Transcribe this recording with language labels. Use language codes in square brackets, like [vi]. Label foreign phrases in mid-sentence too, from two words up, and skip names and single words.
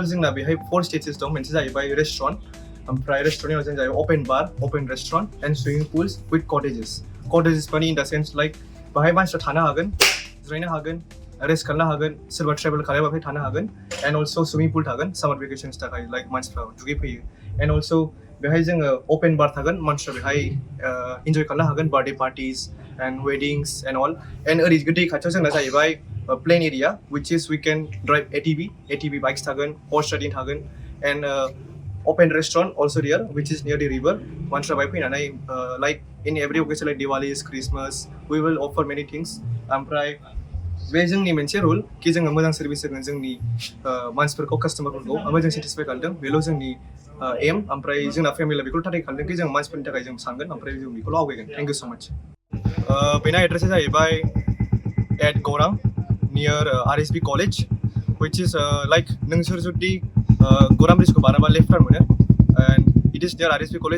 [brx] जोंना बेहाय 4 स्टेजेस दं मोनसे जाहैबाय रेस्टुरेन्ट ओमफ्राय रेस्टुरेन्टआव जों जाहैबाय [en] open bar open restaurant and swimming pools with cottages [brx] माने [en] in the sense like [brx] बाहाय मानसिफ्रा थानो हागोन जिरायनो हागोन रेस्ट खालामनो हागोन सोरबा ट्रेभेल खालामबा बेहाय थानो हागोन [en] and also swimming pool [brx] थागोन [en] summer vacations [brx] थाखाय लाइक मानसिफ्रा दुगैफैयो [en] and also [brx] बेहाय जोङो [en] open bar [brx] थागोन मानसिफ्रा बेहाय इन्जय खालामनो हागोन [en] birthday parties and weddings and all and [brx] ओरै दै खाथियाव जोंना जाहैबाय [en] plain area which is we can drive ATV bikes थागोन horse riding थागोन and open restaurant also there which is near the river [brx] मानसिफ्रा बाहाय फैनानै [en] like in every occasion like Diwali Christmas we will offer many things [brx] ओमफ्राय बे जोंनि मोनसे रुल कि जोङो मोजां सार्भिस होगोन जोंनि मानसिफोरखौ कास्टमारफोरखौ ओमफ्राय जों सेटिसफाइ खालामदों बेल' जोंनि एम ओमफ्राय जोंना फेमिलिया बेखौ टारगेट खालामदों कि जों मानसिफोरनि थाखाय जों सानगोन ओमफ्राय जों बेखौल' आवगायगोन [en] thank you so much [brx] बेना एड्रेसा जाहैबाय एट गौरां [en] near RSB College, which is like [brx] नोंसोर जुदि गौरां ब्रिजखौ बाराबा [en] left turn [brx] मोनो [en] and it is near RSB College.